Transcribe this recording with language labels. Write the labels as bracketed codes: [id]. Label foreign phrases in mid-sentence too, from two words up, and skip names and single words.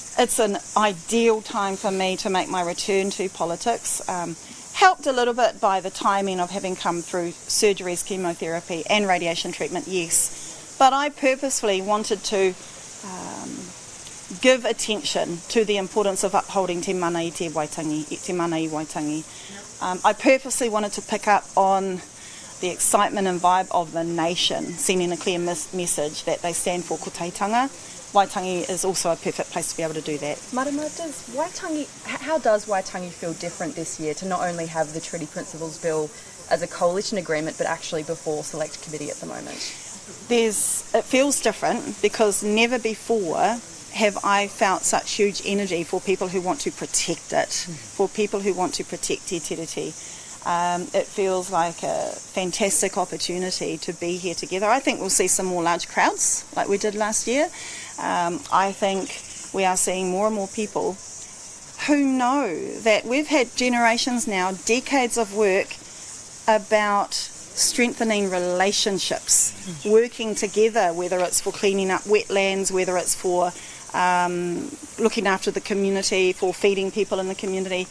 [en] It's an ideal time for me to make my return to politics. Helped a little bit by the timing of having come through surgeries, chemotherapy and radiation treatment, yes. But I purposefully wanted to give attention to the importance of upholding [mi] te mana I te Waitangi, te mana I Waitangi. [en] I purposely wanted to pick up on the excitement and vibe of the nation, sending a clear message that they stand for kotaitanga. Waitangi is also a perfect place to be able to do that. Marama, how does Waitangi feel different this year to not only have the Treaty Principles Bill as a coalition agreement, but actually before Select Committee at the moment? It feels different because never before have I felt such huge energy for people who want to protect it, for people who want to protect [mi] te tiriti. [en] It feels like a fantastic opportunity to be here together. I think we'll see some more large crowds like we did last year. I think we are seeing more and more people who know that we've had generations now, decades of work about strengthening relationships, working together, whether it's for cleaning up wetlands, whether it's for looking after the community, for feeding people in the community.